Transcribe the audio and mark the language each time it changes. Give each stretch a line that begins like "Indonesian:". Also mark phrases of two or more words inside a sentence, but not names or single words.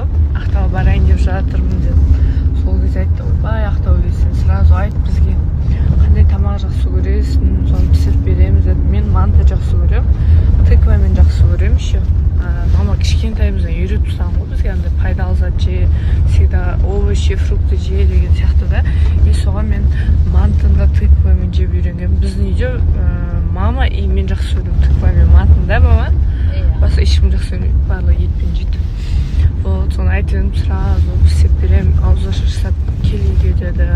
Kazakh: Ақтауға барайын деп жатырмын деп. Сол кезде айттым, бай Ақтауға келсең сразу айт бізге. Қандай тамақ жақсы көресің, соны пісіріп береміз деді. Мен манты жақсы көремін, тыквамен жақсы көремін еще. Мама кішкентайымыздан үйретіп тастаған ғой бізге, андай пайдалы зат же,
Russian: всегда овощи, фрукты
Kazakh: же деген сияқты да. И соған мен мантында тыквамен жеп үйренгенмін. Біздің үйде мама и мен жақсы көремін тыквамен мантында, мама. Басқа ешкім жақсы көрмейді, барлығы етпен жейді. Вот, соны айтып сразу істеп беремін, ауызға жасап кел үйге деді.